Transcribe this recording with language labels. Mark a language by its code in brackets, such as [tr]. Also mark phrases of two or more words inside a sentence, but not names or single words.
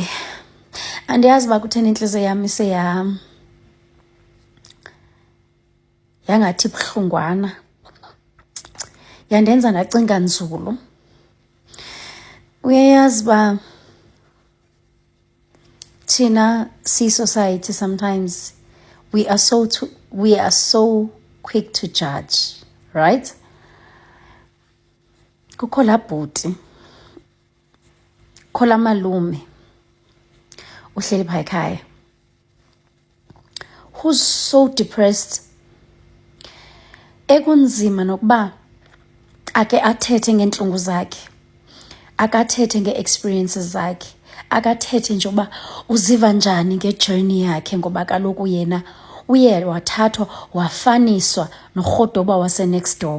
[xh] Andiyazi uba kutheni inhliziyo yami yangathi buhlungwana. Yandenza ndacinga nzulu. Uyayazi uba thina [en] society sometimes we are so quick to judge, right? [xh] Kukho laa bhuti, kukho laa malume uhleli phaa ekhaya, [en] who's so depressed. [xh] Ekunzima nokuba ake athethe ngeentlungu zakhe, akathethe ngee-experiences zakhe, akathethe nje uba uziva njani ngejourney yakhe, ngoba kaloku yena uye wathathwa wafaniswa norhodoba wase- [en] next door.